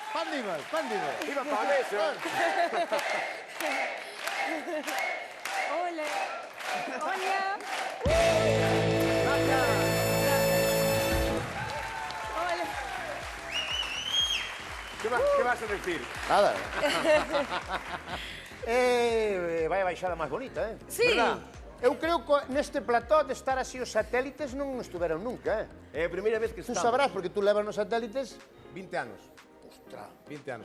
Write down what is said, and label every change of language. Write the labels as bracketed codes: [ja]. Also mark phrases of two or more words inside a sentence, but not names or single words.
[es] Pándimas, pándimas. ¡Viva Pablo! Hola. Hola. Hola. ¿Qué vas a decir? Nada. [gl] Vai a baixada máis bonita, Sí. Verdad? Eu creo que neste plató de estar así os satélites non estuveron nunca, É a primeira vez que Tú estamos. sabrás, porque tú levas nos satélites... 20 anos. Ostras. 20 anos.